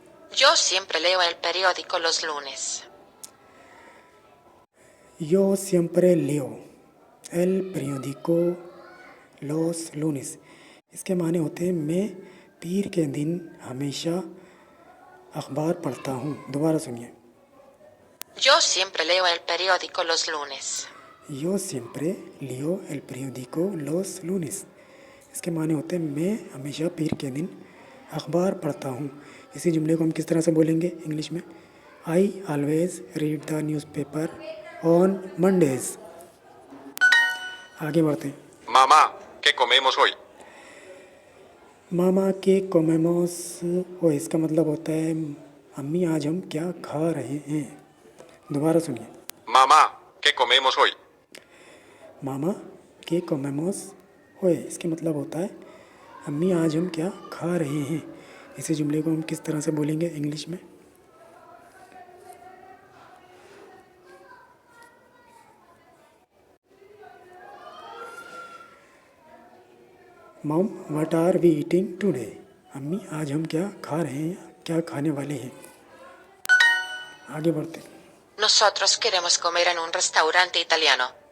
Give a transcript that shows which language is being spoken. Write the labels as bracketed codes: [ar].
[es] Yo siempre leo el periódico los lunes. यो सियम्प्रे लियो एल periódico los lunes। [hi] इसके माने होते हैं मैं पीर के दिन हमेशा अखबार पढ़ता हूँ। दोबारा सुनिए। [es] Yo siempre leo el periódico los lunes. यो सियम्प्रे लियो एल periódico los lunes। [hi] इसके माने होते हैं मैं हमेशा पीर के दिन अखबार पढ़ता हूँ। इसी जुमले को हम किस तरह से बोलेंगे इंग्लिश में? [en] I always read the newspaper on Mondays. [hi] आगे बढ़ते हैं। [es] Mamá, ¿qué comemos hoy? मामा के कोमेमोस हो, [hi] इसका मतलब होता है अम्मी आज हम क्या खा रहे हैं। दोबारा सुनिए। [es] Mamá, ¿qué comemos hoy? मामा के कोमेमोस होए, [hi] इसके मतलब होता है अम्मी आज हम क्या खा रहे हैं। इसी जुमले को हम किस तरह से बोलेंगे इंग्लिश में? [en] Mom what are we eating today. [hi] अम्मी आज हम क्या खा रहे हैं, क्या खाने वाले हैं। आगे बढ़ते। [es] Nosotros queremos comer en un restaurante italiano.